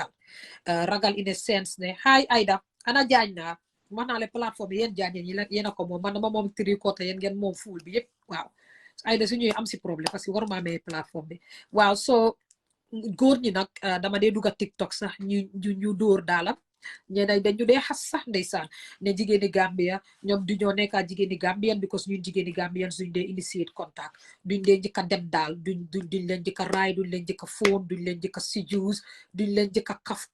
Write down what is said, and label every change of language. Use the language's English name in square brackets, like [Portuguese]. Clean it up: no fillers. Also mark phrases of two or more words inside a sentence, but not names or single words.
[Wolof] ragal [English] in a sense [Wolof] ne hi Aida ana jaañ naa wax naa le plateforme yéen jaañ yéen a ko moom man dama moom tricoté yéen ngeen moom fuul bi yëpp waaw Aida su ñëwee am si problème parce que waruma amee plateforme bi waaw so góor ñi nag dama dee dugga TikTok sax ñu dóor daalam ñeneen dañu dee xas sax ndeysaan ne jigéeni Gambia ñoom du ñoo nekkaa jigéeni Gambian because ñun jigéeni Gambian duñ dee initiate contact duñ leen njëkk a dem daal duñ leen njëkk a raay duñ leen njëkk a phone duñ leen njëkk a sijuus duñ leen njëkk a